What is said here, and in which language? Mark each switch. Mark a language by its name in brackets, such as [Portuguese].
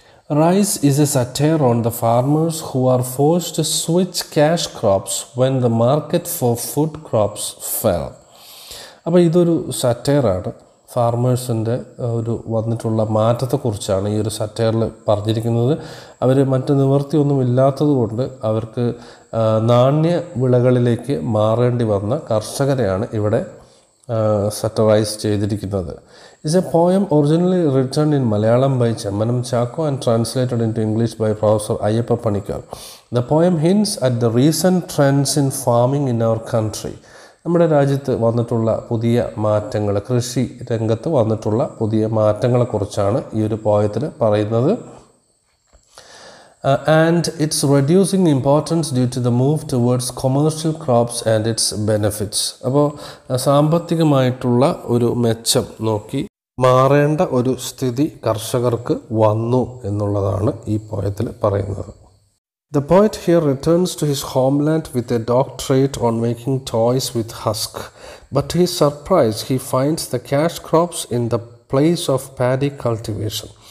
[English] Rice is a satire on the farmers who are forced to switch cash crops when the market for food crops fell. [Malayalam] അപ്പോൾ ഇതൊരു സറ്റയറാണ്. ഫാർമേഴ്സിൻ്റെ ഒരു വന്നിട്ടുള്ള മാറ്റത്തെക്കുറിച്ചാണ് ഈ ഒരു സറ്റയറിൽ പറഞ്ഞിരിക്കുന്നത്. അവർ മറ്റ് നിവൃത്തിയൊന്നും ഇല്ലാത്തത് കൊണ്ട് അവർക്ക് നാണ്യ വിളകളിലേക്ക് മാറേണ്ടി വന്ന കർഷകരെയാണ് ഇവിടെ സറ്ററൈസ് ചെയ്തിരിക്കുന്നത്. [English] It's a poem originally written in Malayalam by Chemmanam Chacko and translated into English by Professor Ayyappa Panikar. The poem hints at the recent trends in farming in our country. [Malayalam] നമ്മുടെ രാജ്യത്ത് വന്നിട്ടുള്ള പുതിയ മാറ്റങ്ങൾ, കൃഷി രംഗത്ത് വന്നിട്ടുള്ള പുതിയ മാറ്റങ്ങളെക്കുറിച്ചാണ് ഈ ഒരു പോയത്തിൽ പറയുന്നത്. [English] And it's reducing importance due to the move towards commercial crops and its benefits. [Malayalam] അപ്പോൾ സാമ്പത്തികമായിട്ടുള്ള ഒരു മെച്ചം നോക്കി മാറേണ്ട ഒരു സ്ഥിതി കർഷകർക്ക് വന്നു എന്നുള്ളതാണ് ഈ പോയത്തിൽ പറയുന്നത്. [English] The poet here returns to his homeland with a doctorate on making toys with husk. But to his surprise, he finds the cash crops in the place of paddy cultivation.